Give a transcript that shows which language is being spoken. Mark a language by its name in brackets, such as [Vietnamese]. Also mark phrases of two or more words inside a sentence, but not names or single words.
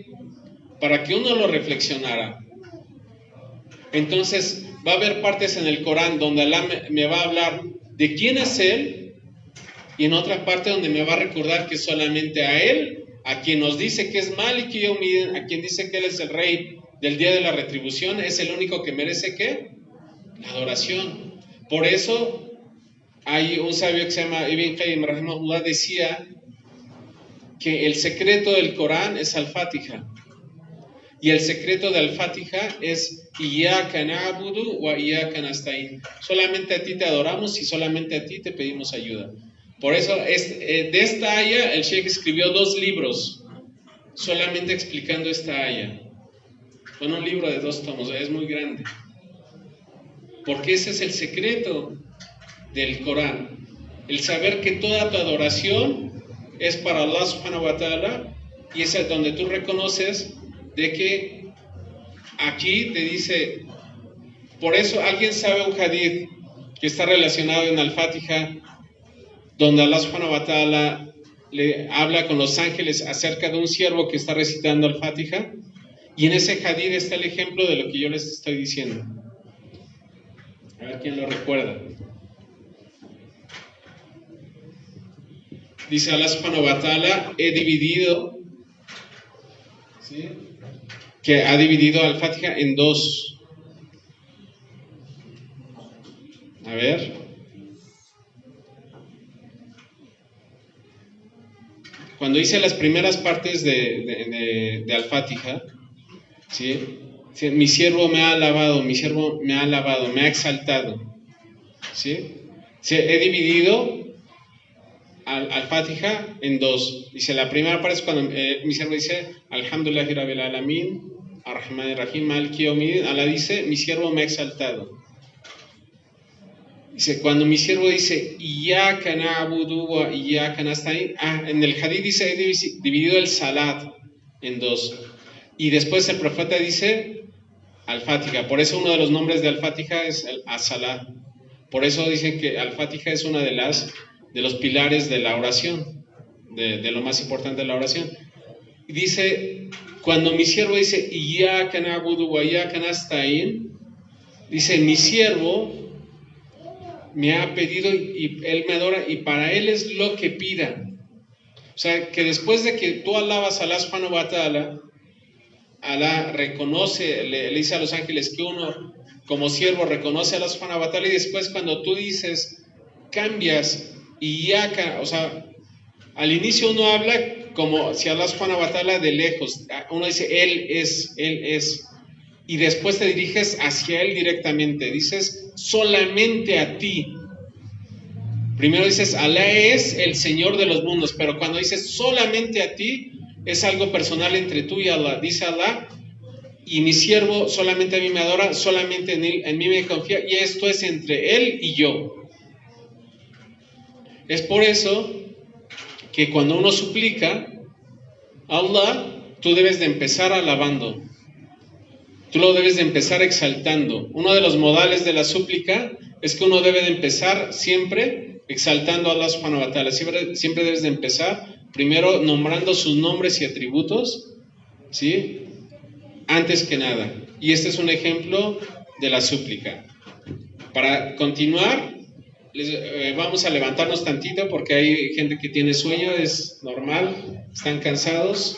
[Spanish] Para que uno lo reflexionara. Entonces va a haber partes en el Corán donde Alá me va a hablar de quién es Él, y en otra parte donde me va a recordar que solamente a Él, a quien nos dice que es [Arabic] مالك يوم الدين, [Spanish] a quien dice que Él es el Rey del día de la retribución, es el único que merece ¿qué? La adoración. Por eso hay un sabio que se llama Ibn Qayyim Rahimahullah, decía que el secreto del Corán es Al-Fatiha, y el secreto de Al-Fatiha es [Arabic] إياك نعبد وإياك نستعين. [Spanish] Solamente a ti te adoramos y solamente a ti te pedimos ayuda. Por eso de esta aya el Sheikh escribió 2 libros solamente explicando esta aya. Bueno, un libro de 2 tomos, es muy grande, porque ese es el secreto del Corán, el saber que toda tu adoración es para Allah [Arabic] سبحانه وتعالى, [Spanish] y es donde tú reconoces de que aquí te dice. Por eso alguien sabe un hadith que está relacionado en Al-Fatiha, donde Allah [Arabic] سبحانه وتعالى [Spanish] le habla con los ángeles acerca de un siervo que está recitando Al-Fatiha, y en ese hadith está el ejemplo de lo que yo les estoy diciendo. A ver quién lo recuerda. Dice Allah [Arabic] سبحانه وتعالى, [Spanish] he dividido, ¿sí?, que ha dividido Al-Fatiha en 2. A ver. Cuando hice las primeras partes de Al-Fatiha, ¿sí?, mi siervo me ha alabado, mi siervo me ha alabado, me ha exaltado, ¿sí? He dividido Al-Fatiha en 2. Dice, la primera parte es cuando mi siervo dice [Arabic] الحمد لله رب العالمين الرحمن الرحيم مالك يوم الدين. [Spanish] Allah dice, mi siervo me ha exaltado. Dice, cuando mi siervo dice [Arabic] إياك نعبد وإياك نستعين, [Spanish] en el hadith dice, he dividido el salat en 2. Y después el profeta dice Al-Fatiha. Por eso uno de los nombres de Al-Fatiha es el As-Salat. Por eso dicen que Al-Fatiha es una de los pilares de la oración, de lo más importante de la oración. Y dice, cuando mi siervo dice [Arabic] إياك نعبد وإياك نستعين, [Spanish] dice, mi siervo me ha pedido y él me adora, y para él es lo que pida. O sea, que después de que tú alabas a Allah [Arabic] سبحانه وتعالى, [Spanish] Allah reconoce, le dice a los ángeles que uno como siervo reconoce a Allah [Arabic] سبحانه وتعالى, [Spanish] y después cuando tú dices, cambias Iyyaka, o sea, al inicio uno habla como si Allah [Arabic] سبحانه وتعالى [Spanish] de lejos, uno dice Él es, y después te diriges hacia Él directamente, dices solamente a ti. Primero dices Alá es el Señor de los mundos, pero cuando dices solamente a ti, es algo personal entre tú y Allah. Dice Alá, y mi siervo solamente a mí me adora, solamente en mí me confía, y esto es entre Él y yo. Es por eso que cuando uno suplica a Allah, tú debes de empezar alabando, tú lo debes de empezar exaltando. Uno de los modales de la súplica es que uno debe de empezar siempre exaltando a Allah [Arabic] سبحانه وتعالى. [Spanish] Siempre debes de empezar primero nombrando sus nombres y atributos, ¿sí?, antes que nada. Y este es un ejemplo de la súplica. Para continuar, vamos a levantarnos tantito porque hay gente que tiene sueño, es normal, están cansados.